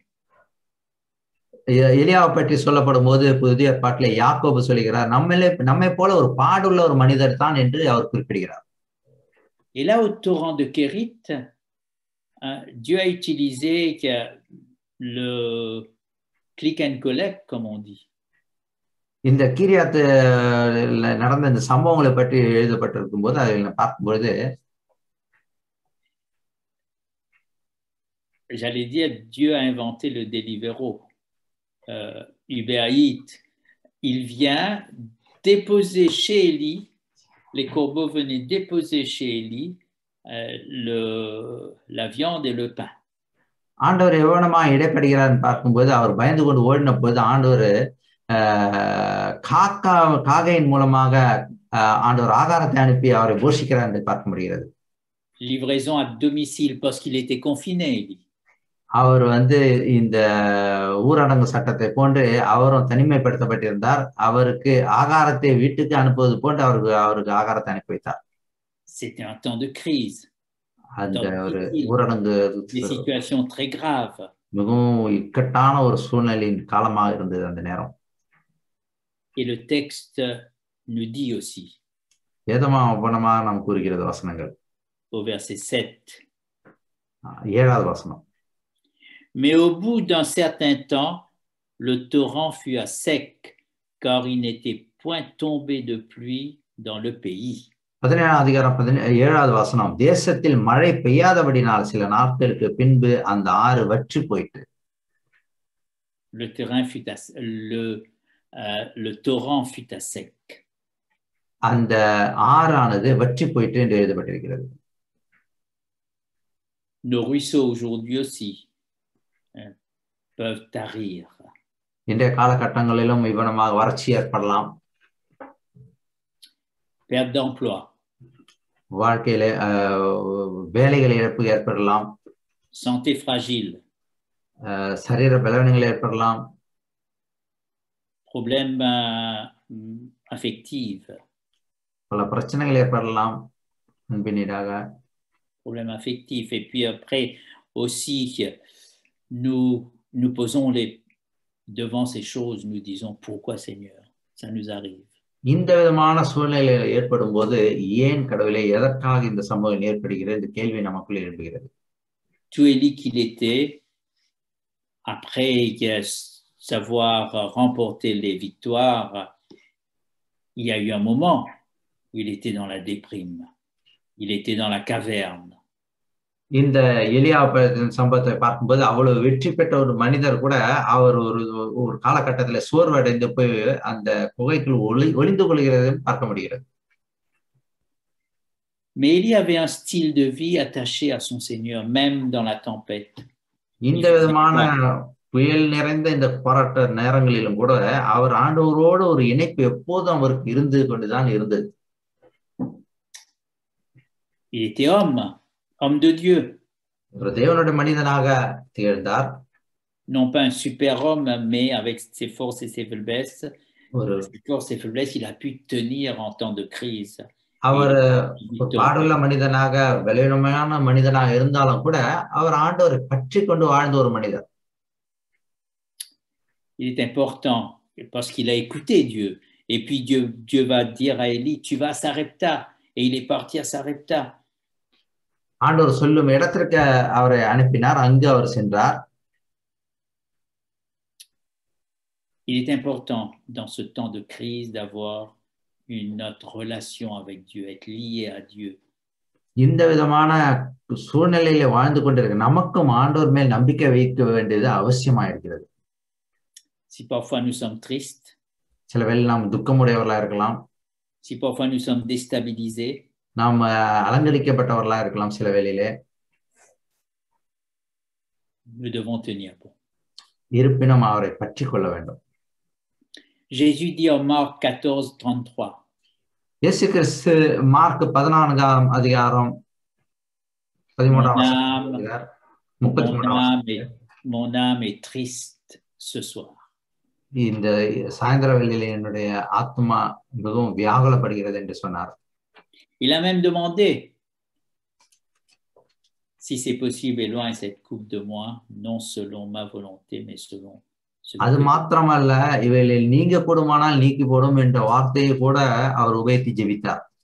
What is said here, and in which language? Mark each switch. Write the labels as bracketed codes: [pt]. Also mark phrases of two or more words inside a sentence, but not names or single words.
[ta] எலியாவை பற்றி சொல்லப்படும் போது புதிய ஏற்பாட்டிலே யாக்கோபு சொல்கிறார், நம்மை போல ஒரு பாடுள்ள ஒரு மனிதர் தான் என்று அவர் குறிப்பிடுகிறார். [fr] Et là au torrent de Kérit, Dieu a utilisé le [en] click and collect [fr] comme on dit. [ta] இந்த கீரியாத்து நடந்த இந்த சம்பவங்களை பற்றி எழுதப்பட்டிருக்கும் போது அதை பார்க்கும்போது [fr] j'allais dire Dieu a inventé le Deliveroo. Uber Eats, il vient déposer chez Élie, les corbeaux venaient déposer chez Élie la viande et le pain. [ta] ஆண்டவர் எவ்வளவுமா இடைப்படுகிறார்னு பார்க்கும்போது அவர் பயந்து கொண்டு ஓடின போது ஆண்டவர் காகையின் மூலமாக ஆண்டவர் ஆகாரத்தை அனுப்பி அவரை போஷிக்கிறார் என்று பார்க்க முடிகிறது. [fr] livraison à domicile parce qu'il était confiné. [ta] அவர் இந்த ஊரடங்கு சட்டத்தை போன்று அவரும் தனிமைப்படுத்தப்பட்டிருந்தார். அவருக்கு ஆகாரத்தை வீட்டுக்கு அனுப்புவது போன்று அவருக்கு ஆகாரத்தை அனுப்பி வைத்தார். [fr] C'était un temps de crise, [ta] அந்த ஒரு [fr] difficile, [ta] ஊரடங்கு [fr] des situations très graves. [ta] மிகவும் இக்கட்டான ஒரு சூழ்நிலையின் காலமாக இருந்தது அந்த நேரம். [fr] Et le texte nous dit aussi, [ta] வேதமாக நாம் கூறுகிறது வசனங்கள், [fr] au verset 7, [ta] 7வது வசனம். [fr] Mais au bout d'un certain temps, le torrent fut à sec, car il n'était point tombé de pluie dans le pays. [ta] 17ஆம் அதிகாரம் 7வது வசனம். தேசத்தில் மழை பெய்யாதபடினால் சில நாட்களுக்கு பின்பு அந்த ஆறு வற்றி போயிட்டு. [fr] Le torrent fut à sec. [ta] அந்த ஆறானது வற்றி போயிட்டு என்று எழுதப்பட்டிருக்கிறது. [fr] Nos ruisseaux aujourd'hui aussi peuvent tarir. [ta] இன்றைய காலகட்டங்களிலும் இவ்வளமாக வறட்சி ஏற்படலாம். [fr] Perte d'emploi. [ta] வாழ்க்கையில வேலைகள் இழப்பு ஏற்படலாம். [fr] Santé fragile. [ta] சரீர பலவீனங்கள் ஏற்படலாம். [fr] Problème affectif. [ta] பல பிரச்சனைகள் ஏற்படலாம் அன்பினீடாக. [fr] Problème affectif. Et puis après aussi, nous posons devant ces choses, nous disons, pourquoi Seigneur, ça nous arrive. [ta] இந்த விதமான சூழ்நிலை ஏற்படும் போது ஏன் கடவுளே, எதற்காக இந்த சம்பவம் ஏற்படுகிறது, இந்த கேள்வி நமக்குள்ளே எழுப்புகிறது. [fr] Tout Élie qu'il était, après savoir remporter les victoires, il y a eu un moment où il était dans la déprime, il était dans la caverne. [ta] இந்த எலியா சம்பவத்தை பார்க்கும்போது அவ்வளவு வெற்றி பெற்ற ஒரு மனிதர் கூட அவர் ஒரு காலகட்டத்தில் சோர்வடைந்து போய் அந்த குகைக்குள் ஒளிந்து கொள்கிறதையும் பார்க்க முடிகிறது. [fr] Mais Élie avait un style de vie attaché à son Seigneur, même dans la tempête. [ta] இந்த விதமான புயல் நிறைந்த இந்த போராட்ட நேரங்களிலும் கூட அவர் ஆண்டவரோடு ஒரு இணைப்பு எப்போதும் அவருக்கு இருந்து கொண்டுதான் இருந்தது. [fr] Il était homme de Dieu. [ta] ஒரு தேவனுடைய மனிதனாக திகழ்ந்தார். [fr] Non pas un super homme, mais avec ses forces et ses faiblesses. Ses forces et faiblesses, il a pu tenir en temps de crise. [ta] அவர் பாடுள்ள மனிதனாக, பலவீனமான மனிதனாக இருந்தாலும் கூட அவர் ஆண்டவரை பற்றி கொண்டு வாழ்ந்த ஒரு மனிதர். [fr] Il est important parce qu'il a écouté Dieu. Et puis Dieu va dire à Élie, tu vas à Sarepta. Et il est parti à Sarepta. [ta] ஆண்டவர் சொல்லும் இடத்திற்கு அவரை அனுப்பினார், அங்கு அவர் சென்றார். [fr] Il est important dans ce temps de crise d'avoir notre relation avec Dieu, être lié à Dieu. [ta] இந்த விதமான சூழ்நிலையில வாழ்ந்து கொண்டிருக்க நமக்கும் ஆண்டவர் மேல் நம்பிக்கை வைக்க வேண்டியது அவசியமா இருக்கிறது. [fr] Si parfois nous sommes tristes, [ta] சில வேளை நாம் துக்கமுடையவர்களா இருக்கலாம். [fr] Si parfois nous sommes déstabilisés, [ta] நாம் அலங்கரிக்கப்பட்டவர்களா இருக்கலாம் சில வேளையிலே. [fr] nous devons tenir bon. [ta] இருப்பினும் அவரை பற்றி கொள்ள வேண்டும். [fr] Jésus dit en Marc 14:33. [ta] இயேசு கிறிஸ்து மார்க் 14ஆம் அதிகாரம் 13ஆம் வசனம். [fr] Mon âme est triste ce soir. [ta] இந்த சாயந்தர வேளையிலே என்னுடைய ஆத்மா மிகவும் வியாகுலப்படுகிறது என்று சொன்னார். [fr] Il a même demandé si c'est possible, éloigne cette coupe de moi, non selon ma volonté, mais selon [ta] அது மாத்திரமல்ல, இவைகளில் நீங்க கூடுமானால் நீக்கி போடும் என்ற வார்த்தையை கூட அவர் உபயோகித்து ஜெபித்தார்.